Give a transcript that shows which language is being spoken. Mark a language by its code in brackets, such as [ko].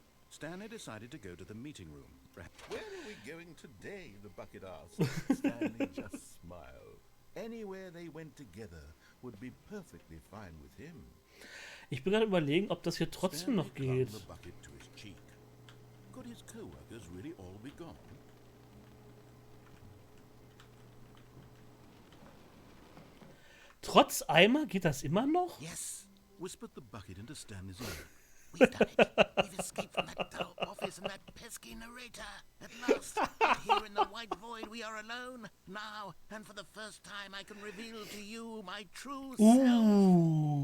[en] Stanley decided to go to the meeting room. Where are we going today? The Bucket asked. Stanley just smiled. Anywhere they went together would be perfectly fine with him. [de] Ich bin gerade überlegen, ob das hier trotzdem noch geht. [en] The bucket to his cheek. Could his co-workers really all be gone? [de] Trotz Eimer geht das immer noch? [en] Yes, whispered the bucket into Stanley's ear. We've done it. We've escaped from that dull office and that pesky narrator. At last, out here in the white void, we are alone. Now, and for the first time, I can reveal to you my true self.